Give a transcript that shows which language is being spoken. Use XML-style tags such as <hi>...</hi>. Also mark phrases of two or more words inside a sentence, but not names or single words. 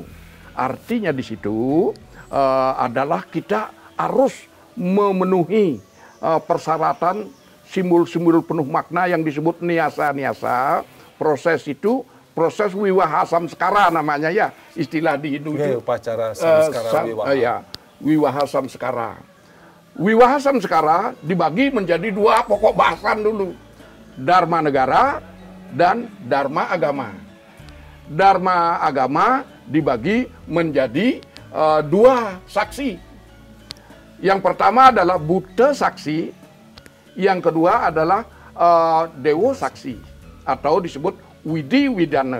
<id>Artinya di situ adalah kita harus memenuhi persyaratan simbol-simbol penuh makna yang disebut niasa-niasa. Proses itu proses wiwaha samskara namanya ya, istilah di Hindu itu. Upacara samskara wiwaha. Wiwaha samskara. Wiwaha samskara dibagi menjadi dua pokok bahasan dulu. Dharma negara dan dharma agama. Dharma agama dibagi menjadi dua saksi. Yang pertama adalah Buddha saksi, yang kedua adalah Dewa saksi atau disebut Widi Widana.</id>